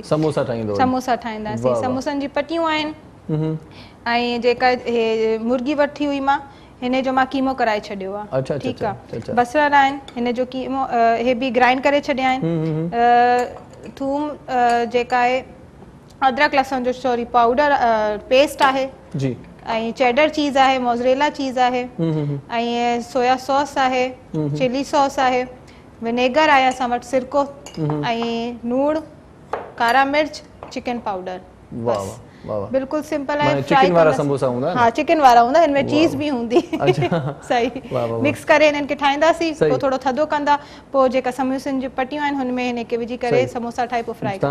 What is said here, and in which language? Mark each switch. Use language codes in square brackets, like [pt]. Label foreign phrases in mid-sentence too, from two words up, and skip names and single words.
[sd] समोसा ठाहींदासीं। समोसनि जी पटियूं आहिनि ऐं जेका हे मुर्गी वठी हुई मां, हिन जो मां कीमो कराए छॾियो आहे। ठीकु आहे। बसर आहिनि, हिन जो कीमो हे बि ग्राइंड करे छॾिया आहिनि। थूम जेका आहे, अदरक लहसुन जो [en] sorry powder paste [sd] आहे जी, ऐं [en] cheddar cheese [sd] आहे, [en] mozzarella cheese [sd] आहे ऐं [en] soya sauce [sd] आहे, [en] chili sauce [sd] आहे, विनेगर आहे असां वटि, सिरको ऐं लूणु, कारा मिर्च, [en] chicken powder. [sd] बिल्कुलु सिंपल आहे। चिकन वारा समोसा हूंदा? हाँ, चिकन वारा हूंदा, हिन में चीज़ बि हूंदी। सही। मिक्स करे हिननि खे ठाहींदासीं, पोइ थोरो थधो कंदा, पोइ जेका समोसनि जी पटियूं आहिनि हुन में हिन खे विझी करे समोसा ठाहे पोइ फ्राई कंदा।